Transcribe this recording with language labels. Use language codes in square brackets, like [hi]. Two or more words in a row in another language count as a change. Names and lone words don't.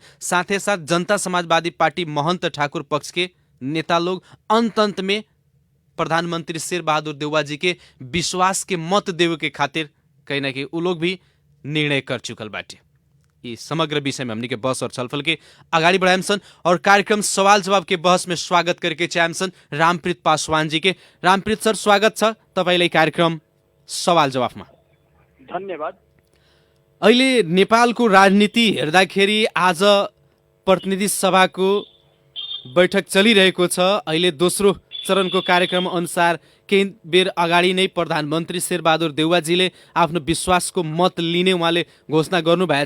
[bho] साथे साथ जनता समाजवादी पार्टी महंत ठाकुर पक्ष के नेता लोग अंत में प्रधानमंत्री शेर बहादुर देउवा जी के विश्वास के मत देवे के खातिर कहीं ना कहीं उ लोग भी निर्णय कर चुकल बाटे। ये समग्र विषय में हमनी के बहस और छलफल के अगाडि बढ़ाएम सन और कार्यक्रम सवाल जवाब के बहस में स्वागत करके चाहम सन रामप्रीत पासवान जी के। [ne] रामप्रीत सर, स्वागत छ तपाईलाई कार्यक्रम सवाल जवाफमा। धन्यवाद। अहिले नेपालको राजनीति हेर्दाखेरि आज प्रतिनिधि सभाको बैठक चलिरहेको छ। अहिले दोस्रो चरणको कार्यक्रम अनुसार केही बेर अगाडि नै प्रधानमन्त्री शेरबहादुर देउवाजीले आफ्नो विश्वासको मत लिने उहाँले घोषणा गर्नुभएछ।